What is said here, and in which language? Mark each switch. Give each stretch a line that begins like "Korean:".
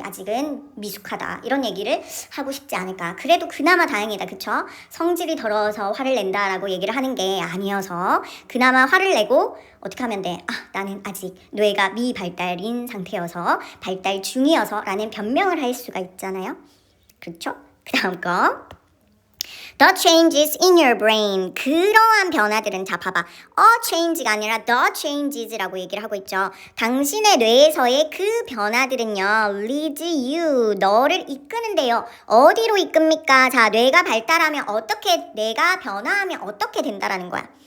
Korean: 아직은 미숙하다. 이런 얘기를 하고 싶지 않을까. 그래도 그나마 다행이다. 그쵸? 성질이 더러워서 화를 낸다라고 얘기를 하는 게 아니어서 그나마 화를 내고 어떻게 하면 돼? 나는 아직 뇌가 미발달인 상태여서 발달 중이어서 라는 변명을 할 수가 있잖아요. 그렇죠? 그 다음 거.
English: The changes in your brain.
Korean: 그러한 변화들은 자 봐봐. change가 아니라 the changes라고 얘기를 하고 있죠. 당신의 뇌에서의 그 변화들은요. lead you. 너를 이끄는데요. 어디로 이끕니까? 자, 뇌가 발달하면 어떻게 뇌가 변화하면 어떻게 된다라는 거야.